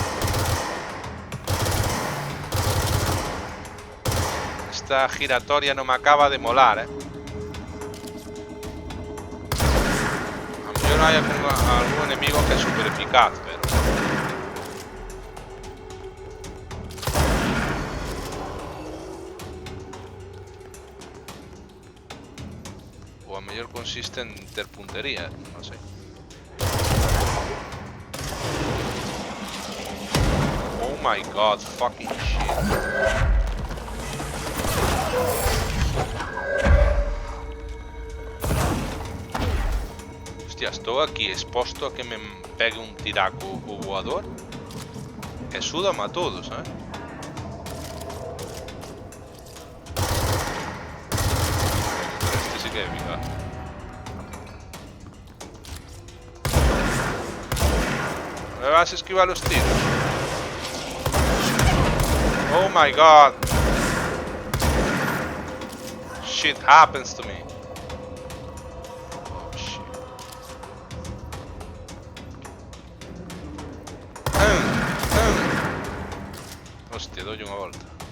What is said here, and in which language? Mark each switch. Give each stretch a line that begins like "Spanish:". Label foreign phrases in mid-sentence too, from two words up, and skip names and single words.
Galician: Esta giratoria non me acaba de molar, A mellor hai algún enemigo que é super eficaz, pero... O a mellor consiste en ter puntería, non sei.
English: Oh my god, fucking shit.
Galician: Hostia, estou aquí exposto a que me pegue un tiraco o voador e súdame a todos, Este sí que é eficaz.
Spanish: ¿Me vas a esquivar los tiros?
English: Oh my god. Shit happens to me. Oh shit.
Galician: Hostia, doy unha volta.